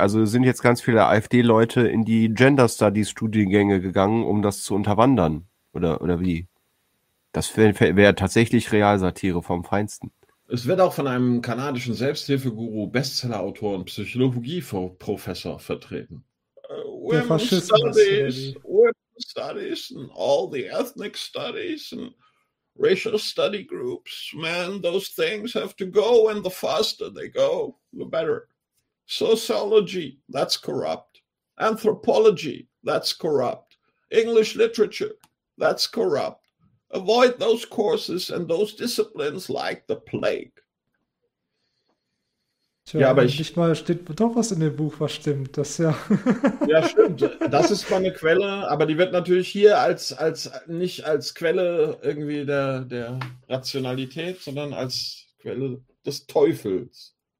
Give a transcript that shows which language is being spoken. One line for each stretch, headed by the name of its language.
German: Also sind jetzt ganz viele AfD-Leute in die Gender-Studies-Studiengänge gegangen, um das zu unterwandern. Oder wie? Das wäre tatsächlich Realsatire vom Feinsten. Es wird auch von einem kanadischen Selbsthilfeguru, Bestseller-Autor und Psychologie-Professor vertreten.
English: Studies and all the ethnic studies and racial study groups, man, those things have to go, and the faster they go, the better. Sociology, that's corrupt. Anthropology, that's corrupt. English literature, that's corrupt. Avoid those courses and those disciplines like the plague.
German: Ja, aber nicht mal steht doch was in dem Buch, was stimmt. Das ja. Ja, stimmt. Das ist mal eine Quelle, aber die wird natürlich hier als nicht als Quelle irgendwie der Rationalität, sondern als Quelle des Teufels.